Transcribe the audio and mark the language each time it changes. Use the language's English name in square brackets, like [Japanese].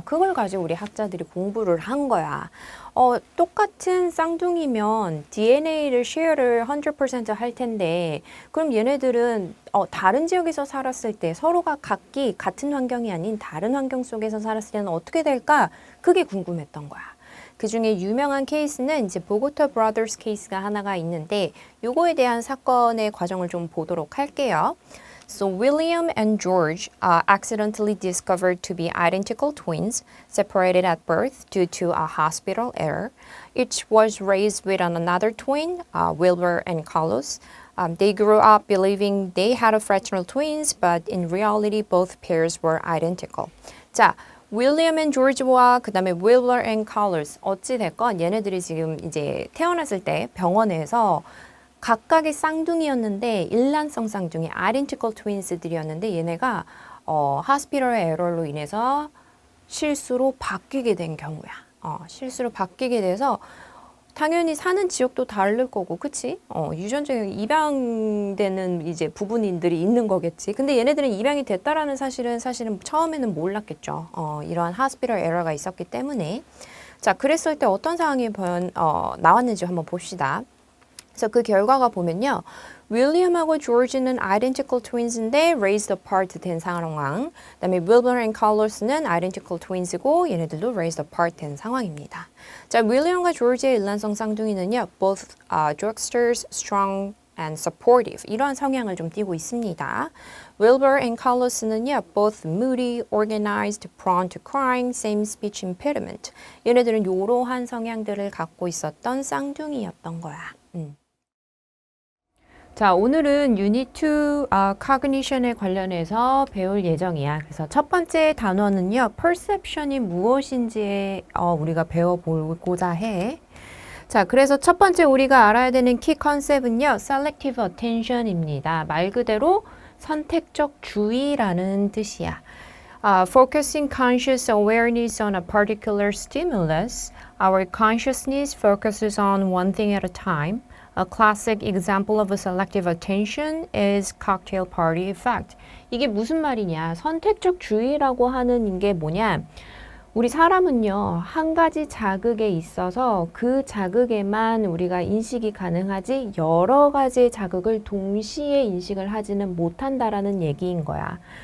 [Korean] 그걸 가지고 우리 학자들이 공부를 한 거야. 똑같은 쌍둥이면 DNA를 share를 100%할 텐데, 그럼 얘네들은 다른 지역에서 살았을 때 서로가 각기 같은 환경이 아닌 다른 환경 속에서 살았을 때는 어떻게 될까? 그게 궁금했던 거야. 그 중에 유명한 케이스는 이제 보고타 브라더스 케이스가 하나가 있는데 요거에 대한 사건의 과정을 좀 보도록 할게요. [English] So William and George accidentally discovered to be identical twins, separated at birth due to a hospital error. Each was raised with another twin, Wilbur and Carlos. They grew up believing they had a fraternal twins, but in reality both pairs were identical. [Korean] 자, 윌리엄 앤 조지와 그 다음에 윌버 앤 칼러스 어찌 됐건 얘네들이 지금 이제 태어났을 때 병원에서 각각의 쌍둥이였는데 일란성 쌍둥이 identical twins들이었는데 얘네가 hospital error로 인해서 실수로 바뀌게 된 경우야. 실수로 바뀌게 돼서 당연히 사는 지역도 다를 거고, 그치? 유전적인 입양되는 이제 부분들이 있는 거겠지. 근데 얘네들은 입양이 됐다라는 사실은 처음에는 몰랐겠죠. 이러한 hospital error가 있었기 때문에. 자, 그랬을 때 어떤 상황이 나왔는지 한번 봅시다. 그래서 그 결과가 보면요. 윌리엄하고 조지는 identical twins인데 [English] raised apart [Korean] 된 상황. 그다음에 윌버 앤 칼로스는 identical twins고 얘네들도 [English] raised apart [Korean] 된 상황입니다. 자, 윌리엄과 조지의 일란성 쌍둥이는요. [English] both jokesters, strong and supportive [Korean] 이러한 성향을 좀 띠고 있습니다. 윌버 앤 칼로스는요. [English] both moody, organized, prone to crying, same speech impediment. [Korean] 얘네들은 이러한 성향들을 갖고 있었던 쌍둥이였던 거야. 자, 오늘은 유닛 2 cognition에 관련해서 배울 예정이야. 그래서 첫 번째 단어는요. perception이 무엇인지 우리가 배워보고자 해. 자, 그래서 첫 번째 우리가 알아야 되는 키 컨셉은요. selective attention입니다. 말 그대로 선택적 주의라는 뜻이야. [English] Focusing conscious awareness on a particular stimulus. Our consciousness focuses on one thing at a time. A classic example of a selective attention is cocktail party effect. [Korean] 이게 무슨 말이냐? 선택적 주의라고 하는 게 뭐냐? 우리 사람은요, 한 가지 자극에 있어서 그 자극에만 우리가 인식이 가능하지 여러 가지의 자극을 동시에 인식을 하지는 못한다라는 얘기인 거야.